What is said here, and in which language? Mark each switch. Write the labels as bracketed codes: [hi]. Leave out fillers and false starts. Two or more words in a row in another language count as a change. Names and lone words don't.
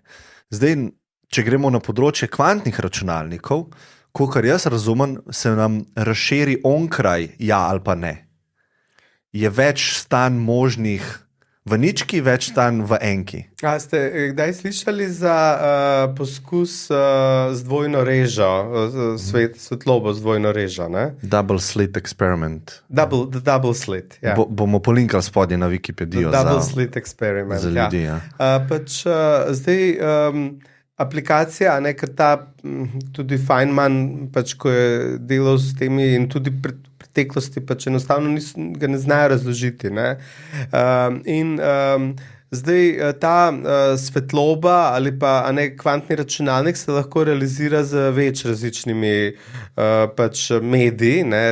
[sl] Zdaj, če gremo na področje kvantnih računalnikov, kolikor jaz razumem, se nam razširi onkraj ja ali pa ne. Je več stanj možnih v nički, več stanj v enki. A ste kdaj slišali za poskus z dvojno režo, svetlobo z dvojno režo? Ne? [en] Double slit experiment. Double slit, [sl] ja. Bomo polinkali spodje na Wikipedijo [en] double slit experiment, [sl] za ljudi. Ja. Zdaj, aplikacija, ker ta tudi Feynman, ko je delal s temi in tudi preteklosti, enostavno ga ne znajo razložiti. Ne? Zdaj ta svetloba ali pa kvantni računalnik se lahko realizira z več različnimi mediji, ne?